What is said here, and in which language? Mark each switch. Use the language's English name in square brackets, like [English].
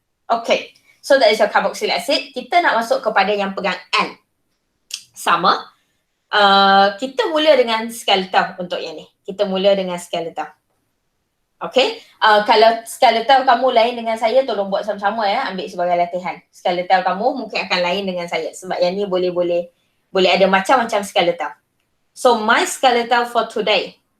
[English] Okay, so that is your carboxylic acid. [Malay] Kita nak masuk kepada yang pegang N. Sama. Kita mula dengan skeletal untuk yang ni. Kita mula dengan skeletal. Okay. Kalau skeletal kamu lain dengan saya, tolong buat sama-sama ya. Ambil sebagai latihan. Skeletal kamu mungkin akan lain dengan saya. Sebab yang ni boleh ada macam-macam skeletal. [English] So my skeletal for today.